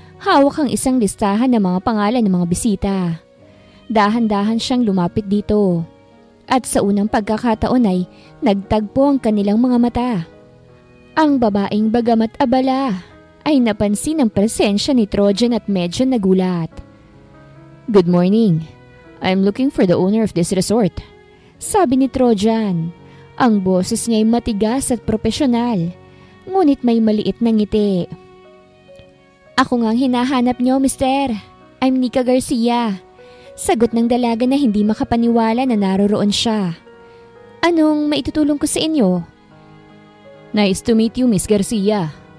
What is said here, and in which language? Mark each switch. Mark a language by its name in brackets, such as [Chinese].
[Filipino] Hawak ang isang listahan ng mga pangalan ng mga bisita. Dahan-dahan siyang lumapit dito. At sa unang pagkakataon ay nagtagpo ang kanilang mga mata. Ang babaeng bagamat abala ay napansin ang presensya ni Trojan at medyo nagulat. [English] "Good morning. I'm looking for the owner of this resort," [Filipino] sabi ni Trojan. Ang boses niya ay matigas at propesyonal, ngunit may maliit na ngiti. "Ako nga ang hinahanap niyo, mister. [English] I'm Nika Garcia." [Filipino] Sagot ng dalaga na hindi makapaniwala na naroroon siya. "Anong maitutulong ko sa inyo?" [English] "Nice to meet you, Miss Garcia.